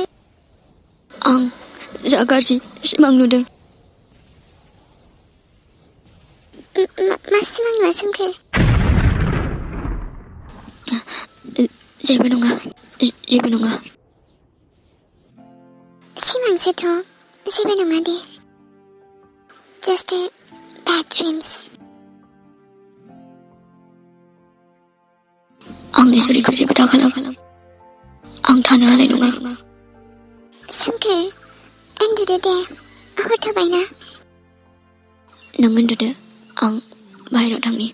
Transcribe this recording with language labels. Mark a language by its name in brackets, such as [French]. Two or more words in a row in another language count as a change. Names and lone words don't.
[Bodo] आं जा गाज्रि सिमां नुदों मा सिमां नुआ सोमखोर जेबो नङा सिमांसोथ' जेबो नङा दे [English] just a bad dreams [Bodo] आंनि जुरिखौ जेबो दाखालाम आं थानो हानाय नङा सोमखोर उन्दुदो दे हर थाबायना नों उन्दुदो आं बाहेरायाव थांनि